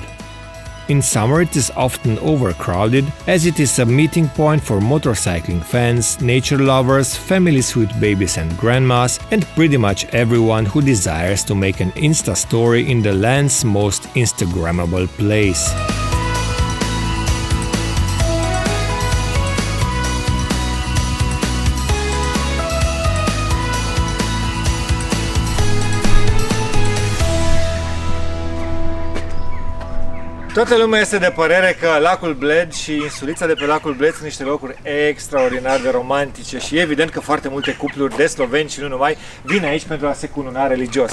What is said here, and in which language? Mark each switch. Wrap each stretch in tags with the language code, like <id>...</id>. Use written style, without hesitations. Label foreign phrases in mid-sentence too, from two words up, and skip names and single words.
<en>In summer it is often overcrowded, as it is a meeting point for motorcycling fans, nature lovers, families with babies and grandmas, and pretty much everyone who desires to make an Insta story in the land's most Instagrammable place.</en> <ro>Toată lumea este de părere că lacul Bled și insulița de pe lacul Bled sunt niște locuri extraordinar de romantice și evident că foarte multe cupluri de sloveni și nu numai vin aici pentru a se cununa religios.</ro>